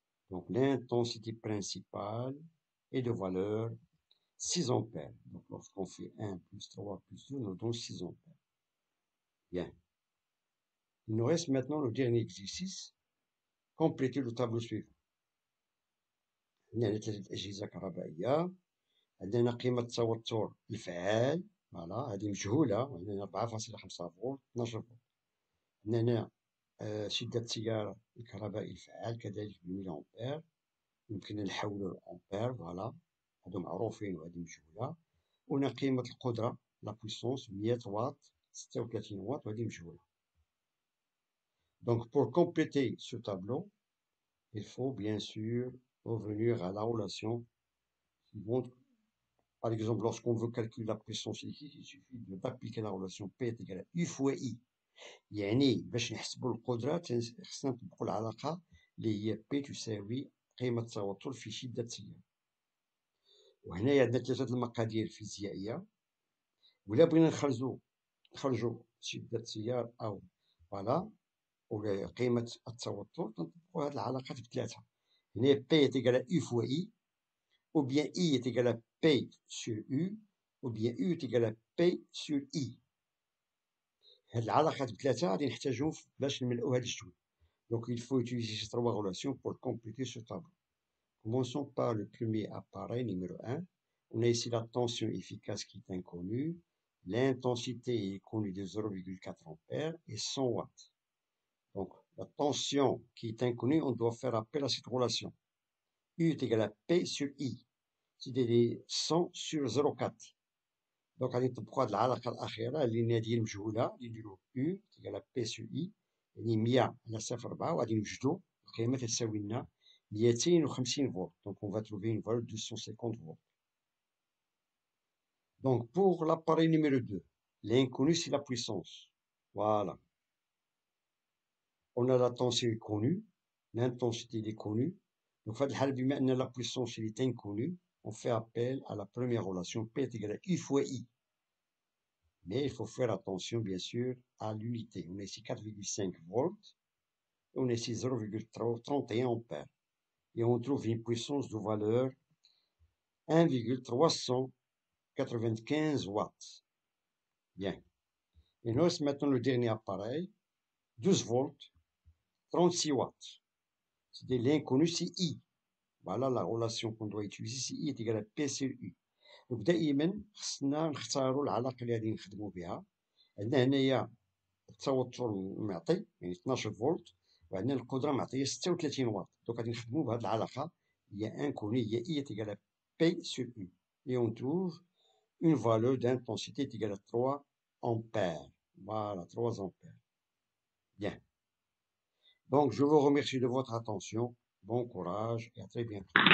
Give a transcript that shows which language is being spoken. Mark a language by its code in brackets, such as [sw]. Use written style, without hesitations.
[fr] Donc l'intensité principale est de valeur 6 ampères. Donc lorsqu'on fait 1 plus 3 plus 2, nous donne 6 ampères. Bien. Il nous reste maintenant le dernier exercice. Compléter le tableau suivant. [ar] هنا ثلاثة أجهزة كهربائية عندنا قيمة التوتر الفعال، فوالا هذه مجهولة، عندنا 4.5 فولت 12 فولت. عندنا شدة التيار الكهربائي الفعال كذلك بالميلي أمبير، يمكن نحولو لأمبير، فوالا هادو معروفين وهادي مجهولة. وهنا قيمة القدرة لا بويسونس 100 واط 36 واط وهادي مجهولة. [fr] Donc pour compléter ce tableau, il faut bien sûr revenir à la relation suivante. Par exemple, lorsqu'on veut calculer la puissance électrique, il suffit d'appliquer la relation P est égale à U fois I. [ar] يعني باش نحسبوا القدرة خصنا نطبقوا العلاقة اللي هي P تساوي قيمة التوتر في شدة التيار. وهنايا عندنا ثلاثة المقادير الفيزيائية، ولا بغينا نخرجوا شدة التيار أو فوالا ولا قيمة التوتر تنطبقوا هاد العلاقات بثلاثة. [fr] هنا P est égal à U fois I، ou bien I est égal à P sur U، ou bien U est égal à P sur I. [ar] هاد العلاقات بثلاثة غادي نحتاجوهم باش نملؤوا هاد الجدول. [fr] Donc il faut utiliser ces trois relations pour compléter ce tableau. Commençons par le premier appareil numéro 1. On a ici la tension efficace qui est inconnue. L'intensité est connue de 0,4 ampères et 100 watts. Donc la tension qui est inconnue, on doit faire appel à cette relation. U est égal à P sur I. C'est-à-dire 100 sur 0,4. [ar] Donc غادي نطبقوا هاد العلاقة الأخيرة اللي هي ديال المجهولة اللي نديرو U تيقال [fr] à P sur I، [ar] يعني 100 على 0.4 وغادي نوجدو القيمة تساوي لنا 250 فولت. [fr] Donc on va trouver une valeur de 250 volts. Donc pour l'appareil numéro 2, l'inconnu c'est la puissance. Voilà. On a la tension connue, l'intensité est connue. Donc [ar] في هاد الحالة بما أن [fr] la puissance est inconnue, on fait appel à la première relation P est égal à U fois I. Mais il faut faire attention, bien sûr, à l'unité. On a ici 4,5 volts, et on a ici 0,31 ampères. Et on trouve une puissance de valeur 1,395 watts. Bien. Et nous maintenant le dernier appareil, 12 volts, 36 watts. C'est l'inconnu, c'est I. Voilà la relation qu'on doit utiliser, c'est I est égal à P sur U. [ar] Donc دائما خصنا نختاروا العلاقة اللي غادي نخدموا بها. عندنا هنايا التوتر معطي يعني 12 فولت، وعندنا القدرة معطية 36 واط. دونك غادي نخدمو بهاد العلاقة هي انكوني هي [fr] I est égal à P sur U. Et on trouve une valeur d'intensité est égale à 3 ampères. Voilà, 3 ampères. Bien. Donc je vous remercie de votre attention. Bon courage et à très bientôt.